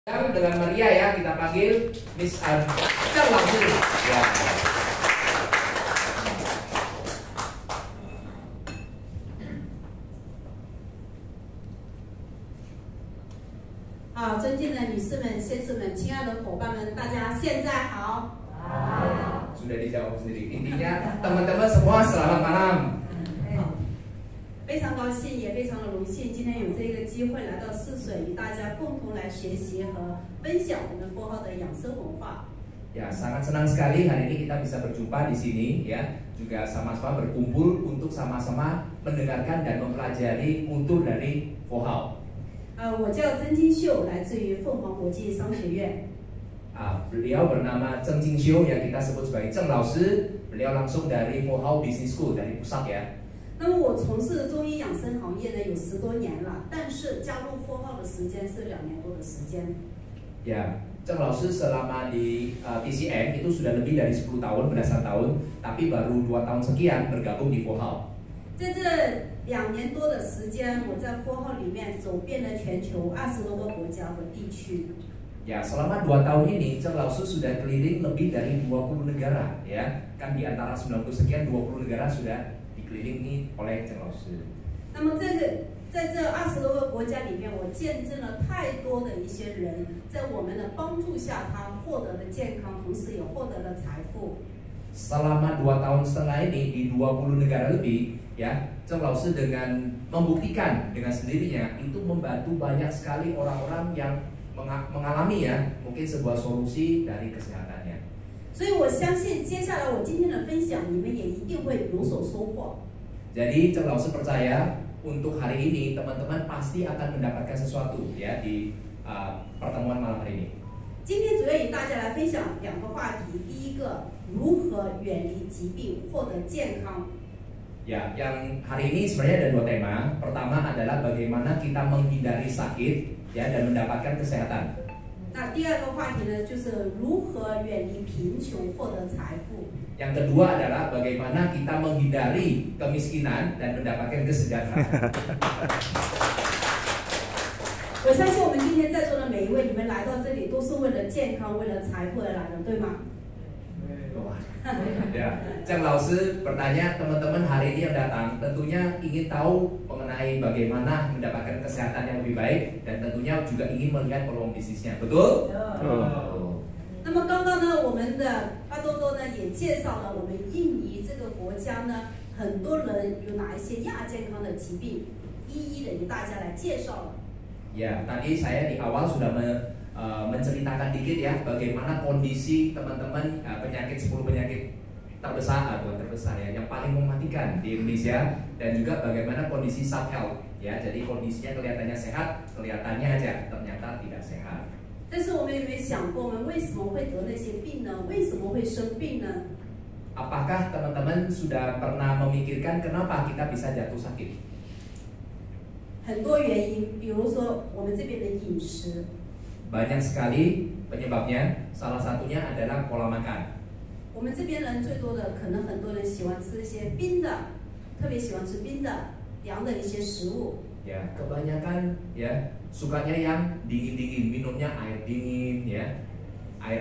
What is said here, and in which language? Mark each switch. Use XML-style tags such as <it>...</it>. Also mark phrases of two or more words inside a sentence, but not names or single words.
<id>Dengan Maria ya, kita panggil Miss Cheng langsung ya.</id> <zh>好，尊敬的女士们、先生们、亲爱的伙伴们，大家现在好。</zh> <id>Sudah dijawab sendiri. Intinya teman-teman semua selamat malam.</id> <zh>非常高兴，也非常的荣幸，今天有这个机会来到泗水，与大家共同来学习和分享我们佛号的养生文化。</zh> <id>Ya, sangat senang sekali hari ini kita bisa berjumpa di sini ya, juga sama-sama berkumpul untuk sama-sama mendengarkan dan mempelajari unsur dari Fohao.</id> <zh>我叫曾金秀，来自于凤凰国际商学院。</zh> <id>Beliau bernama Cheng Jingxiu yang kita sebut sebagai Cheng Lao Shi. Beliau langsung dari Fohao Business School dari pusat ya.</id> <zh>那么我从事中医养生行业呢有10多年了，但是加入佛号的时间是2年多的时间。</zh> <id>Ya, Cheng Lao Shi selama di TCM itu sudah lebih dari 10 tahun, belasan tahun, tapi baru 2 tahun sekian bergabung di Fohao.</id> <zh>在这2年多的时间，我在佛号里面走遍了全球20多个国家和地区。</zh> <id>Ya, selama 2 tahun ini Cheng Lao Shi sudah keliling lebih dari 20 negara ya. Kan di antara 90 sekian 20 negara sudah dikelilingi oleh Cheng Lao Shi.</id> <zh>那么在这20多个国家里面，我见证了太多的一些人在我们的帮助下，他获得了健康，同时也获得了财富。</zh> <id>Selama 2 tahun setengah ini di 20 negara lebih ya, Cheng Lao Shi dengan membuktikan dengan sendirinya itu membantu banyak sekali orang-orang yang mengalami ya mungkin sebuah solusi dari kesehatannya.</id> <zh>所以我相信接下来我今天的分享，你们也一定会有所收获。</zh> <id>Jadi Cheng Lao Shi percaya untuk hari ini teman-teman pasti akan mendapatkan sesuatu ya di pertemuan malam hari ini.</id> <zh>今天主要与大家来分享2个话题，第一个，如何远离疾病，获得健康。</zh> <id>Ya, yang hari ini sebenarnya ada 2 tema. Pertama adalah bagaimana kita menghindari sakit ya dan mendapatkan kesehatan.</id> <zh>那第2个话题呢，就是如何远离贫穷，获得财富。</zh> <id>Yang kedua adalah bagaimana kita menghindari kemiskinan dan mendapatkan kesejahteraan.</id> <zh>我相信我们今天在座的每一位，你们来到这里都是为了健康、为了财富而来的，对吗？</zh> <id>Ya, Cheng Lao Shi bertanya teman-teman hari ini yang datang tentunya ingin tahu mengenai bagaimana mendapatkan kesehatan yang lebih baik dan tentunya juga ingin melihat peluang bisnisnya, betul?</id> <zh>那么刚刚呢，我们的巴多多呢也介绍了我们印尼这个国家呢，很多人有哪一些亚健康的疾病，一一的与大家来介绍了。</zh> <id>Ya, tadi saya di awal sudah menceritakan dikit ya bagaimana kondisi teman-teman penyakit 10 penyakit terbesar bukan terbesar ya yang paling mematikan di Indonesia dan juga bagaimana kondisi</id> <en>sub health</en> <id>ya, jadi kondisinya kelihatannya sehat, kelihatannya aja ternyata tidak sehat.</id> <zh>但是我们有没有想过，我们为什么会得那些病呢？为什么会生病呢？</zh> <id>Apakah teman-teman sudah pernah memikirkan kenapa kita bisa jatuh sakit?</id> <zh>很多原因，比如说我们这边的饮食，</zh> <id>Banyak sekali penyebabnya, salah satunya adalah pola makan.</id> <zh>我们这边人最多的，可能很多人喜欢吃一些冰的，特别喜欢吃冰的、凉的一些食物。</zh> <id>Ya, kebanyakan ya sukanya yang dingin-dingin, minumnya air dingin ya, air</id>